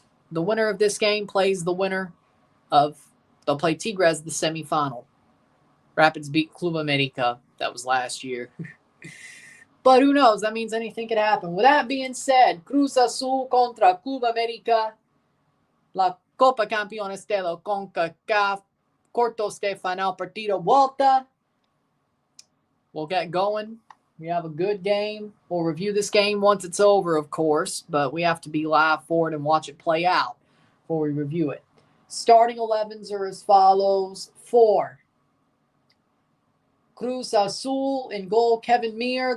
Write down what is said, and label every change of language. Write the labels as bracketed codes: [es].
[en] The winner of this game plays the winner of, they'll play Tigres the semifinal. Rapids beat Club América. That was last year. But who knows? That means anything could happen. With that being said, Cruz Azul contra Club América. [es] La Copa Campeones de la CONCACAF. Cuartos de final partido vuelta. [en] We'll get going. We have a good game. We'll review this game once it's over, of course. But we have to be live for it and watch it play out before we review it. Starting 11s are as follows. 4. Cruz Azul in goal, Kevin Mir.